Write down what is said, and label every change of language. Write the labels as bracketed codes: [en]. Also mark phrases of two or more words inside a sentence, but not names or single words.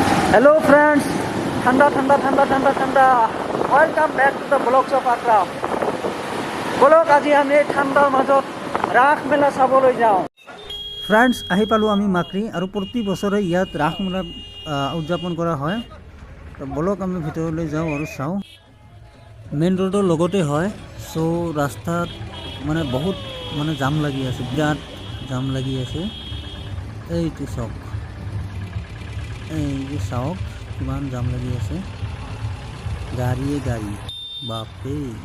[en] Hello friends, [hi] ठंडा ठंडा ठंडा ठंडा ठंडा [en] welcome back to the blogs of आक्राम blog [as] আজি আমি ঠাণ্ডাৰ মাজত ৰাস মেলা চাবলৈ যাওঁ फ्रेंड्स আহি পালো আমি মাকৰি আৰু প্ৰতি বছৰে ইয়াত ৰাস মেলা উদযাপন কৰা হয় তো ব্লগ আমি ভিতৰলৈ যাওঁ আৰু চাওঁ মেইন ৰোডৰ লগতে হয় সো ৰাস্তাত মানে বহুত মানে জাম লাগি আছে বিৰাট জাম লাগি আছে এইটো চক এই যে চাওক কিমান জাম লাগি আছে গাড়ীয়ে গাড়ী বাপৰে